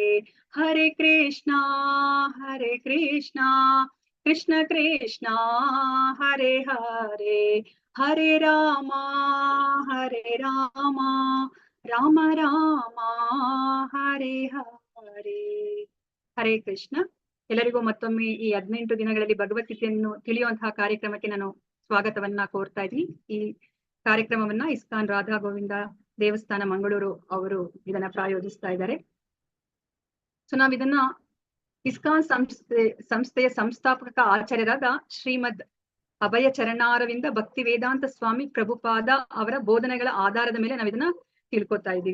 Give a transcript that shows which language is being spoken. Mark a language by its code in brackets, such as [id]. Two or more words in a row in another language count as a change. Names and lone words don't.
[sa] ಹರೇ ಕೃಷ್ಣ ಕೃಷ್ಣ ಕೃಷ್ಣ ಹರೇ ಹರೇ, ಹರೇ ರಾಮ ರಾಮ ರಾಮ ಹರೇ ಹರೇ. ಹರೇ ಕೃಷ್ಣ. [kn] ಎಲ್ಲರಿಗೂ ಮತ್ತೊಮ್ಮೆ ಈ 18 ದಿನಗಳಲ್ಲಿ ಭಗವದ್ಗೀತೆಯನ್ನು ತಿಳಿಯುವಂತಹ ಕಾರ್ಯಕ್ರಮಕ್ಕೆ ನಾನು ಸ್ವಾಗತವನ್ನ ಕೋರ್ತಾ ಇದ್ದೀನಿ. ಈ ಕಾರ್ಯಕ್ರಮವನ್ನ ಇಸ್ಕಾನ್ ರಾಧಾ ಗೋವಿಂದ ದೇವಸ್ಥಾನ ಮಂಗಳೂರು ಅವರು ಇದನ್ನ ಪ್ರಾಯೋಜಿಸ್ತಾ ಇದ್ದಾರೆ. ಸೊ ನಾವ್ ಇದನ್ನ ಇಸ್ಕಾನ್ ಸಂಸ್ಥೆಯ ಸಂಸ್ಥಾಪಕ ಆಚಾರ್ಯರಾದ ಶ್ರೀಮದ್ ಅಭಯ ಚರಣಾರವಿಂದ ಭಕ್ತಿ ವೇದಾಂತ ಸ್ವಾಮಿ ಪ್ರಭುಪಾದ ಅವರ ಬೋಧನೆಗಳ ಆಧಾರದ ಮೇಲೆ ನಾವ್ ಇದನ್ನ ತಿಳ್ಕೊತಾ ಇದ್ದೀವಿ.